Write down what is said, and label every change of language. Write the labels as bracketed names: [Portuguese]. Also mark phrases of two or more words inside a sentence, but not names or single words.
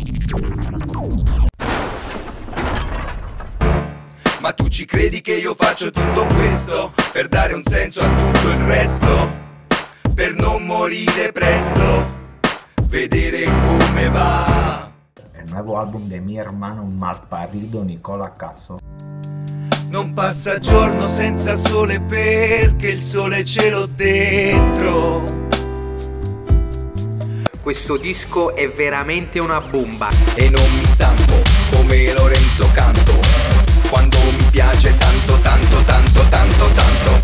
[Italian] Ma tu ci credi che io faccio tutto questo per dare un senso a tutto il resto? Per non morire presto, vedere come va. [Spanish] El nuevo álbum de mi hermano malparido Nicola Casso. [Italian] Non passa giorno senza sole perché il sole ce l'ho dentro. Questo disco è veramente una bomba. E non mi stanco come Lorenzo Canto, quando mi piace tanto tanto tanto tanto tanto.